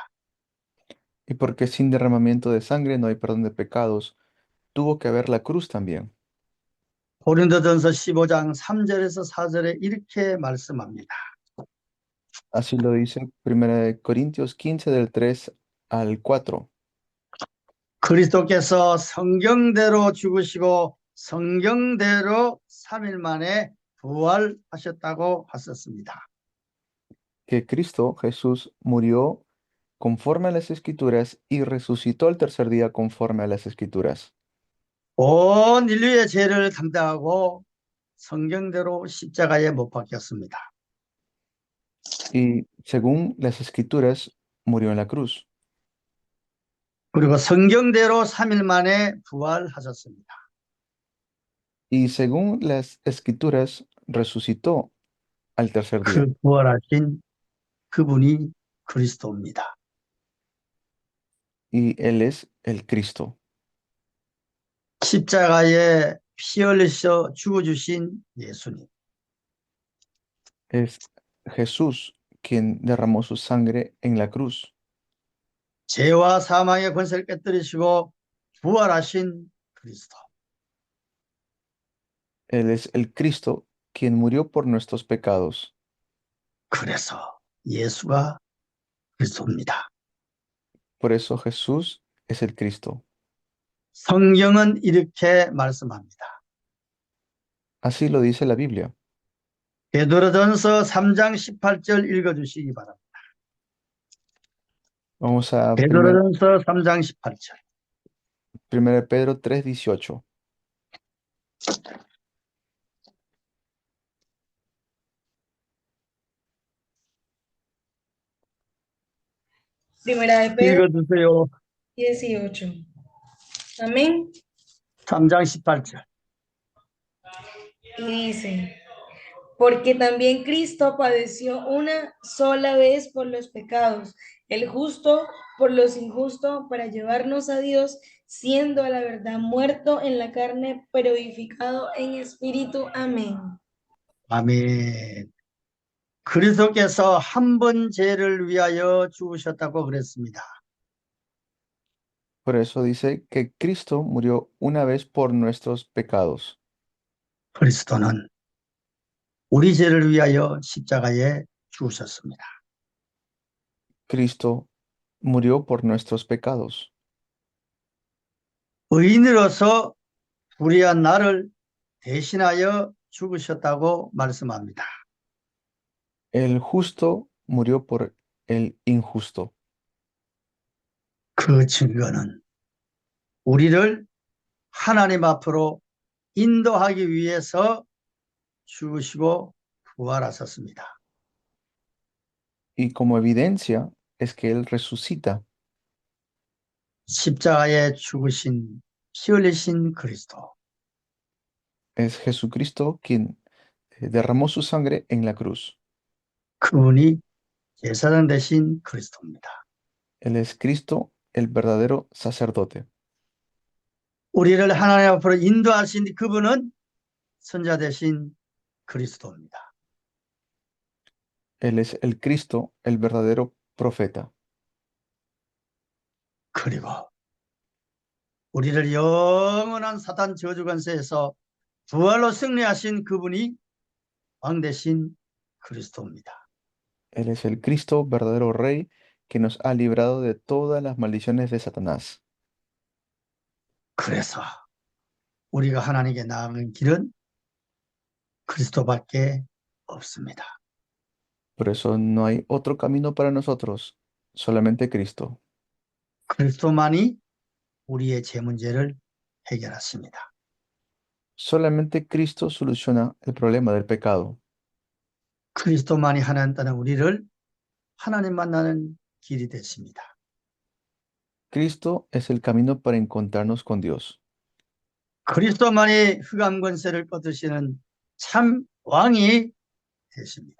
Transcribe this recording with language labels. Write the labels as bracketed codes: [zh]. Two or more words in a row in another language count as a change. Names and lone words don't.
[es] Y porque sin derramamiento de sangre no hay perdón de pecados, tuvo que haber la cruz también. [ko] 고린도전서 15장 3절에서 4절에 이렇게 말씀합니다. [es] Así lo dice 1 Corintios 15 del 3 al 4. [ko] 그리스도께서 성경대로 죽으시고 성경대로 3일 만에 부활하셨다고 하셨습니다. [es] Que Cristo Jesús murió conforme a las Escrituras y resucitó al tercer día conforme a las Escrituras. [ko] 온 인류의 죄를 담당하고 성경대로 십자가에 못 박혔습니다. [es] Y según las Escrituras, murió en la cruz. [ko] 그리고 성경대로 3일 만에 부활하셨습니다. [es] Y según las Escrituras, resucitó al tercer día. [ko] 그 부활하신 그분이 그리스도입니다. [es] Y Él es el Cristo. [ko] 십자가에 피 흘리셔 죽어주신 예수님. [es] Es Jesús quien derramó su sangre en la cruz. [ko] 죄와 사망의 권세를 깨뜨리시고 부활하신 그리스도. [es] Él es el Cristo quien murió por nuestros pecados. [ko] 그래서 예수가 그리스도입니다. [es] Por eso Jesús es el Cristo. [ko] 성경은 이렇게 말씀합니다. [es] Así lo dice la Biblia. [ko] 베드로전서 3장 18절 읽어주시기 바랍니다. [es] Vamos a 1 [ko] 베드로전서 3장 18절. [es] Pedro 3:18. Primera de Pedro [ko] 읽어주세요. [es] 18. Amén. [ko] 3장 18절. [es] Y dice, porque también Cristo padeció una sola vez por los pecados, el justo por los injustos, para llevarnos a Dios, siendo a la verdad muerto en la carne, pero vivificado en espíritu. Amén. [ko] 아멘. 그리스도께서 한 번 죄를 위하여 죽으셨다고 그랬습니다. [es] Por eso dice que Cristo murió una vez por nuestros pecados. [ko] 그리스도는 우리 죄를 위하여 십자가에 죽으셨습니다. [es] Cristo murió por nuestros pecados. [ko] 의인으로서 불의한 나를 대신하여 죽으셨다고 말씀합니다. [es] El justo murió por el injusto. [ko] 그 증거는 우리를 하나님 앞으로 인도하기 위해서 죽으시고 부활하셨습니다. [es] Y como evidencia es que Él resucita. [ko] 십자가에 죽으신 피 흘리신 그리스도. [es] Es Jesucristo quien derramó su sangre en la cruz. [ko] 그분이 제사장 되신 그리스도입니다. [es] Él es Cristo, el verdadero sacerdote. [ko] 우리를 하나님 앞으로 인도하신 그분은 선자 되신 그리스도입니다. [es] Él es el Cristo, el verdadero profeta. [ko] 그리고 우리를 영원한 사탄 저주 권세에서 부활로 승리하신 그분이 왕 되신 그리스도입니다. [es] Él es el Cristo, verdadero Rey, que nos ha librado de todas las maldiciones de Satanás. [ko] 그래서 우리가 하나님께 나아가는 길은 그리스도밖에 없습니다. [es] Por eso no hay otro camino para nosotros, solamente Cristo. [ko] 그리스도만이 우리의 죄 문제를 해결하십니다. [es] Solamente Cristo soluciona el problema del pecado. [ko] 그리스도만이 하나님 따는 우리를 하나님 만나는 길이 되십니다. [es] Cristo es el camino para encontrarnos con Dios. [ko] 그리스도만이 흑암 권세를 뻗으시는 참 왕이 되십니다.